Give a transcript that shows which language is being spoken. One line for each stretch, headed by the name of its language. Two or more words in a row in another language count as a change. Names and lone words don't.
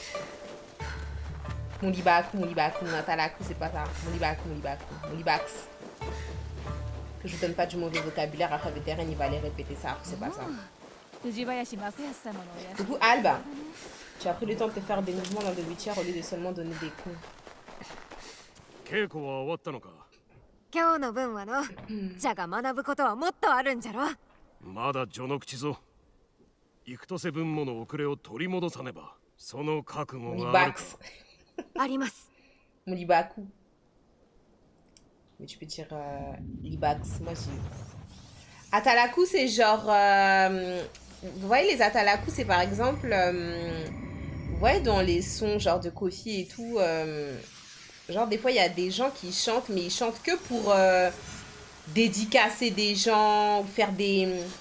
French: Mon libaku, mon atalaku, c'est pas ça. Mon libaku, mon libax. Que je vous donne pas du mauvais vocabulaire, après vétéran, il va aller répéter ça, c'est pas ça. Du coup, Alba, tu as pris le temps de te faire des mouvements dans
English: The Witcher
French: au lieu de seulement donner des coups.
Japanese: 稽古は終わったのか。今日の分はのじゃが学ぶことはもっとあるんじゃろ。まだ序の口ぞ。幾年分もの遅れを取り戻さねば、その覚悟があるか。あります。
French: Mon libaku. Mais tu peux dire libax, moi j'ai. Atalaku, c'est genre. Vous voyez, les atalaku, c'est par exemple. Vous voyez, dans les sons genre de Kofi et tout. Genre, des fois, il y a des gens qui chantent, mais ils chantent que pour dédicacer des gens, ou faire des.